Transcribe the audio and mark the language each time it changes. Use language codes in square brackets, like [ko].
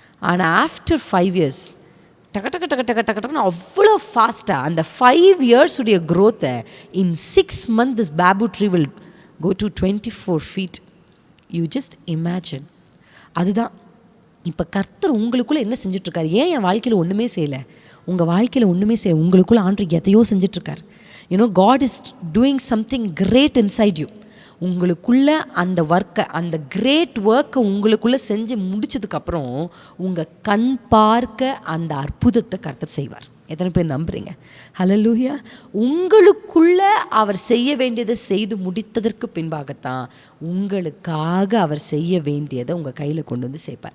[ta] ஆனால் after 5 years டக்கு டக்கு டக்கு டக்கு டக்கு டக்குன்னு அவ்வளோ ஃபாஸ்ட்டாக அந்த 5 years உடைய க்ரோத்தை [en] In 6 months this bamboo tree will go to 24 feet. You just imagine. [ta] அதுதான் இப்போ கர்த்தர் உங்களுக்குள்ளே என்ன செஞ்சிட்ருக்காரு. ஏன் என் வாழ்க்கையில் ஒன்றுமே செய்யலை? உங்கள் வாழ்க்கையில் ஒன்றுமே செய்யலை, உங்களுக்குள்ளே ஆண்டவர் எதையோ செஞ்சிட்ருக்கார். [en] God is doing something great inside you. [ta] உங்களுக்குள்ளே அந்த ஒர்க்கை, அந்த கிரேட் ஒர்க்கை உங்களுக்குள்ளே செஞ்சு முடிச்சதுக்கப்புறம் உங்கள் கண் பார்க்க அந்த அற்புதத்தை கர்த்தர் செய்வார். எத்தனை பேர் நம்புறீங்க? ஹல்லேலூயா. உங்களுக்குள்ள அவர் செய்ய வேண்டியதை செய்து முடித்ததற்கு பின்பாகத்தான் உங்களுக்காக அவர் செய்ய வேண்டியதை உங்கள் கையில் கொண்டு வந்து சேர்ப்பார்.